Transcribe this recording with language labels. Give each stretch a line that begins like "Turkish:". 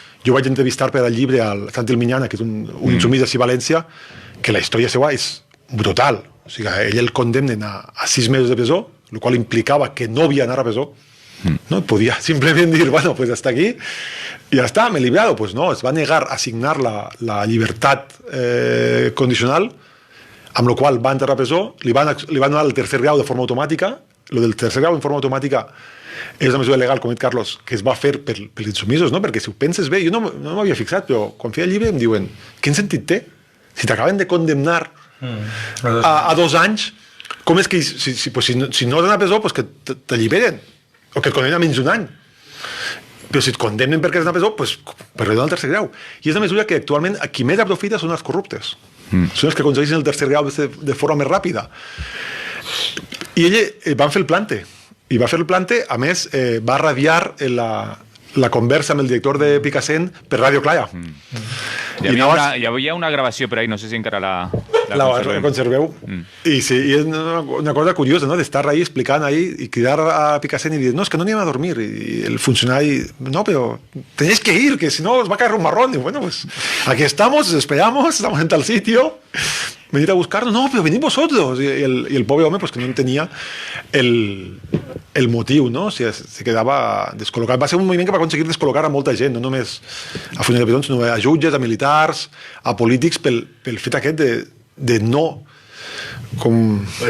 Catalan: jo vaig entrevistar per al llibre al Santi El Miñana, que és un insumís de València, que la història seva és brutal. O sigui, ell el condemnen a 6 mesos de presó, el qual implicava que no havia d'anar a presó. No podia simplement dir,
Spanish: bueno, pues hasta aquí y ya está, me he librado.
Catalan: Pues no, es va negar a signar la llibertat condicional, amb la qual va entrar a presó, li van donar el tercer grau de forma automàtica. Lo del tercer grau en forma automàtica és una mesura legal, com ha dit Carlos, que es va fer per insumisos, no? Perquè si ho penses bé, jo no m'havia fixat, però quan feia el llibre em diuen, quin sentit té? Si t'acaben de condemnar a 2 anys, com és que si no has d'anar a presó, pues que t'alliberen, o que et condemnen a menys d'un any. Però si et condemnen perquè has d'anar a presó, pues per donar el tercer grau. I és una mesura que actualment a qui més aprofita són els corruptes. Són els que aconsegueixen el tercer grau de forma més ràpida. I ell van fer el plante. I va fer el plante, a més, va radiar la conversa amb el director de Picassent per Ràdio Clara. Hi havia una gravació per ahí, no sé si encara la conserveu. I sí, i és una cosa curiosa, no?, d'estar ahí explicant ahí i cridar a Picassent i dir, no, és que no anem a dormir.
Spanish: I el funcionari, no, pero tenéis que ir, que si no os va a caer un marrón. Y bueno, pues aquí estamos, esperamos, estamos en tal sitio. Venid a buscarnos. No, pero venid vosotros. Y el pobre hombre, pues
Catalan: que no entenia el motiu, no? Se quedava descol·locat. Va ser un moviment que va aconseguir descol·locar a molta gent, no només a funcionaris de presons, sinó a jutges, a militars, a polítics, pel fet aquest de no... Com...